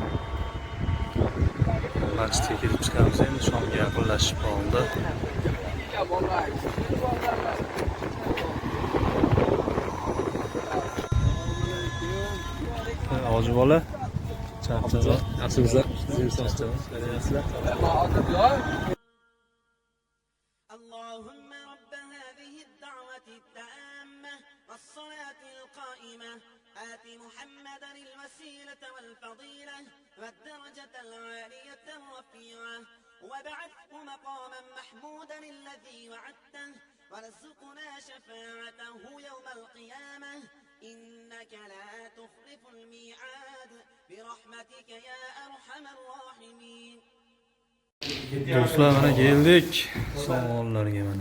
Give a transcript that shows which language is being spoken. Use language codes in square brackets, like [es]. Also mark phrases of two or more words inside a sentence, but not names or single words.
[uz] Masjidga kirib chiqamiz endi, shomga yaqinlashib qoldi. Hoji bola charchadi. Yaxshimisiz? [ar] اللهم رب هذه الدعوة التامة والصلاة القائمة آت محمدا الوسيلة والفضيلة والدرجة العالية الرفيعة وابعثه مقاما محمودا الذي وعدته وارزقنا شفاعته يوم القيامة إنك لا تخلف الميعاد برحمتك يا أرحم الراحمين. [uz] Do'stlar mana keldik. Savollarga mana.